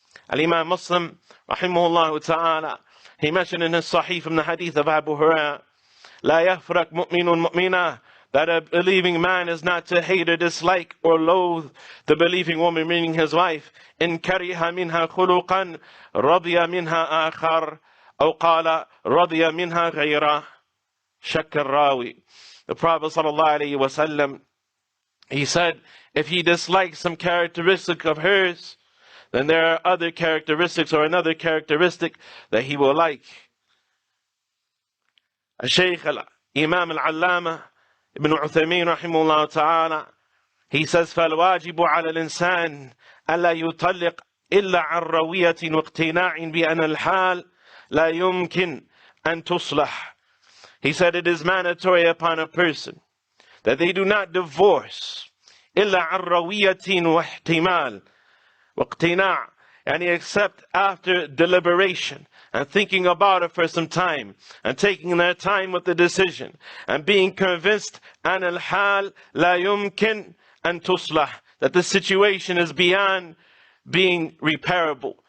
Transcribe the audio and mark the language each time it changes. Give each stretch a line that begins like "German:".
English: Al-Imam Muslim rahimahullah ta'ala, he mentioned in his Sahih from the hadith of Abu Hurraira,
Arabic: لا يفرق مؤمن مؤمنة,
English: that a believing man is not to hate or dislike or loathe the believing woman, meaning his wife,
Arabic: إن كره منها خلقا رضي منها آخر أو قال رضي منها غيره. شك الراوي.
English: The Prophet sallallahu alaihi wasallam, he said, if he dislikes some characteristic of hers, then there are other characteristics or another characteristic that he will like.
Arabic: Shaykh Imām al-Allama Ibn Uthaymeen rahimahullah ta'ala,
English: he says,
Arabic: فَالْوَاجِبُ عَلَى الْإِنسَانِ أَلَّا يُطَلِّقْ إِلَّا عَنْ رَوِيَّةٍ وَاقْتِنَاعٍ بِأَنَّ الْحَالِ لَا يُمْكِنْ أَن تُصْلَحْ.
English: He said it is mandatory upon a person that they do not divorce
Arabic: إِلَّا عَنْ رَوِيَّةٍ وَاحْتِمَالٍ وَاقْتِنَاعٍ,
English: and except after deliberation and thinking about it for some time and taking their time with the decision and being convinced
Arabic: أَنَ الْحَالِ لَا يُمْكِنْ أَن تُصْلَحْ,
English: that the situation is beyond being repairable.